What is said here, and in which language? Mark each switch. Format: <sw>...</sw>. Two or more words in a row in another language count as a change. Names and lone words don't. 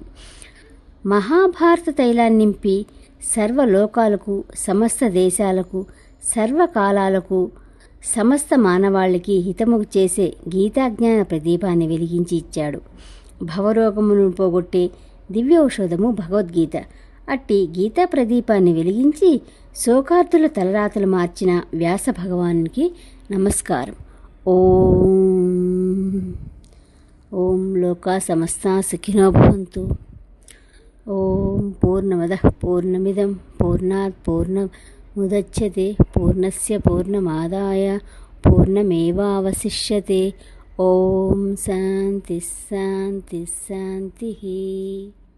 <te>మహాభారత తైలాన్ని నింపి సర్వలోకాలకు, సమస్త దేశాలకు, సర్వకాలాలకు, సమస్త మానవాళికి హితము చేసే గీతాజ్ఞాన ప్రదీపాన్ని వెలిగించి ఇచ్చాడు. భవరోగమును పోగొట్టే దివ్య ఔషధము భగవద్గీత. అట్టి గీతా ప్రదీపాన్ని వెలిగించి శోకార్తుల తలరాతలు మార్చిన వ్యాస భగవానునికి నమస్కారం.</te> <sa>ఓం. ఓం లోకా సమస్తా సుఖినో భవంతు. ఓం పూర్ణమదః పూర్ణమిదం పూర్ణాత్ పూర్ణముదచ్యతే పూర్ణస్య పూర్ణమాదాయ పూర్ణమేవావశిష్యతే. ఓం శాంతి శాంతి శాంతి.</sa>